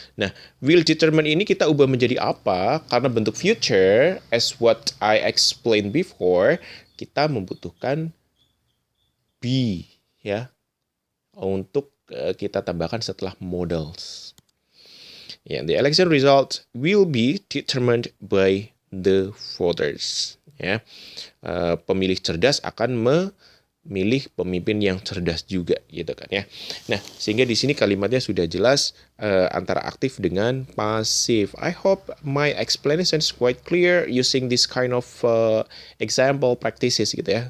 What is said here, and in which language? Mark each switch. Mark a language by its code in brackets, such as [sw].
[id] Nah, will determine ini kita ubah menjadi apa? Karena bentuk future, [en] as what I explained before, [id] kita membutuhkan be ya untuk kita tambahkan setelah modals. [en] Ya, the election result will be determined by the voters. [id] Ya, pemilih cerdas akan memilih pemimpin yang cerdas juga, gitu kan ya. Nah, sehingga di sini kalimatnya sudah jelas antara aktif dengan pasif. [en] I hope my explanation is quite clear using this kind of example practices gitu ya.